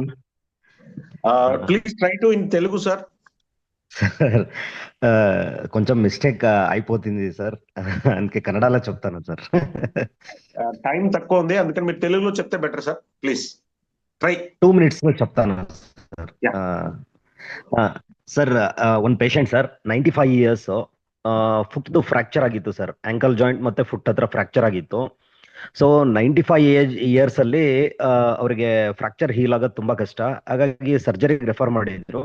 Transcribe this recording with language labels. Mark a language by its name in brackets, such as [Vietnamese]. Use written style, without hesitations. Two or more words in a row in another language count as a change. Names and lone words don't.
[English] please try to in Telugu sir. [Telugu] సార్ కొంచెం మిస్టేక్ అయిపోతుంది సార్, అందుకే కన్నడలో చెప్తాను సార్. టైం తక్కువ ఉంది, అందుకని మీరు తెలుగులో చెప్తే [English] better sir, please try. [Telugu] 2 minutes లో చెప్తాను సార్. [Kannada] ಸರ್ ಒಂದು ಪೇಷಂಟ್ ಸರ್ [English] 95 years, foot fracture [Kannada] ಆಗಿತ್ತು ಸರ್, [English] ankle joint [Kannada] ಮತ್ತೆ ಫುಟ್ ಹತ್ರ ಫ್ರಾಕ್ಚರ್ ಆಗಿತ್ತು. ಸೊ 95 ಇಯರ್ಸ್ ಅಲ್ಲಿ ಅವರಿಗೆ [English] fracture heal [Kannada] ಆಗೋದು ತುಂಬಾ ಕಷ್ಟ, ಹಾಗಾಗಿ [English] surgery refer [Kannada] ಮಾಡಿದ್ರು.